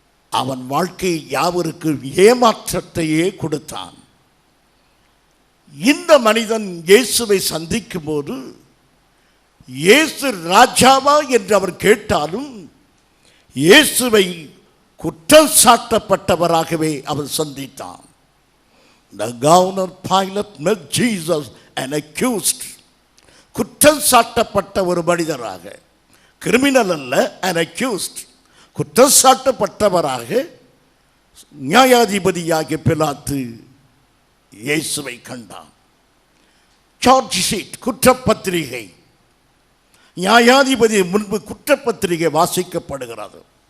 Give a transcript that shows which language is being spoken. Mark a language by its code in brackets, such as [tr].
[ta] அவன் வாழ்க்கை யாவருக்கு ஏமாற்றத்தையே கொடுத்தான். இந்த மனிதன் இயேசுவை சந்திக்கும் போது இயேசு ராஜாவா என்று அவர் கேட்டாலும் இயேசுவை குற்றம் சாட்டப்பட்டவராகவே அவர் சந்தித்தான். [en] The governor Pilate met Jesus an accused. [ta] குற்றம் சாட்டப்பட்ட ஒரு மனிதராக, கிரிமினல் அல்ல, [en] an accused, [ta] குற்றம் சாட்டப்பட்டவராக நியாயாதிபதியாகிய பிலாத்து இயேசுவை கண்டான். சார்ஜ் ஷீட், குற்றப்பத்திரிகை. நியாயாதிபதி முன்பு குற்றப்பத்திரிகை வாசிக்கப்படுகிறது.